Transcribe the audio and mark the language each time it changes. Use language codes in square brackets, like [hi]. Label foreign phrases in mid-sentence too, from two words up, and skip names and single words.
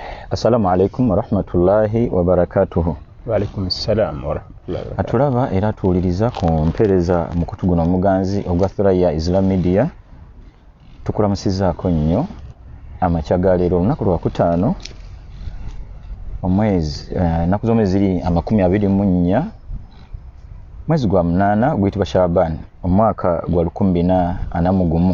[ar] السلام عليكم ورحمة الله وبركاته. وعليكم السلام ورحمة الله وبركاته. [lg] Atulaba era tuwuliriza ku mpereza mu kutuguno omuganzi ogwa Thuraya Islam Media. Tukulamusizaako nnyo amakya ga leero olunaku lwa kutaano omwezi ennaku z'omwezi ziri 24 mwezi gwa munaana guyitibwa Shaaban omwaka gwa 2041.